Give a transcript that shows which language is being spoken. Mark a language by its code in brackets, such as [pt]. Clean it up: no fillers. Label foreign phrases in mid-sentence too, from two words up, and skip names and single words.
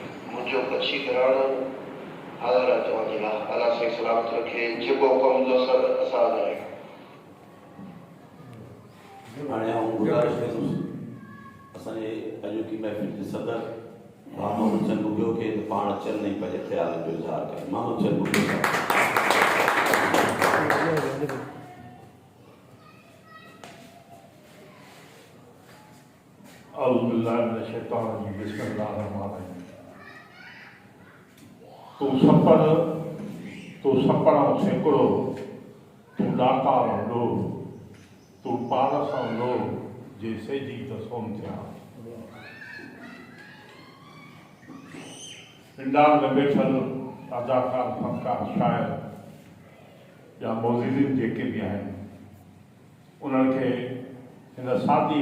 [sd] मुंहिंजो कच्छी घराणो हाज़िर आहे तव्हांजे लाइ। अलाह साईं सलामत सलामत रखे जेको हुकुम हूंदो असां अदा आहियूं। हाणे आउं गुज़ारिश कंदुसि असांजे अॼोकी महफ़िल जे सदर मोहम्मद चंद बुगियो खे त पाण अचनि नहीं पंहिंजे ख़्याल जो इज़हार कनि। मोहम्मद चंद बुगियो [ar] أعوذ بالله من الشيطان الرجيم بسم الله الرحمن الرحيم. [sd] तू सपड़ ऐं सेकिड़ो, तू ॾाका हूंदो, तू पाण सां हूंदो जे सेजी त सोन थिया। इंडाल में वेठल अदाकार, फनकार, शाइर या मौज़ूदीन जेके बि आहिनि उन्हनि खे हिन सादी